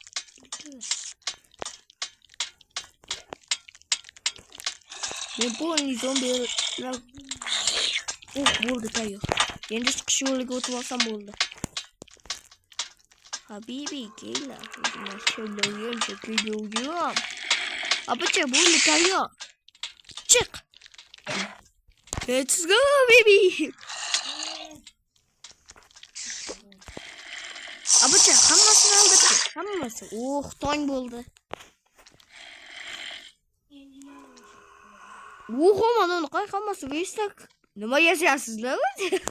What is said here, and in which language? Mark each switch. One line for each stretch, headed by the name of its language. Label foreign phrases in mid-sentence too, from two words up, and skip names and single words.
Uzbek: Men bu zombilar bo'ldi tayyor. Endi chiqish yo'liga o'tib olsam bo'ldi. Habibi, kela. Mashallah, apacha bo'ldi tayyor. Chiq.
English: Let's go, baby.
Uzbek: Apacha hammasini albatta. Hammasi. Tong bo'ldi. Mana uni qo'y hammasi vestak Nima yashayapsizlar o'zi?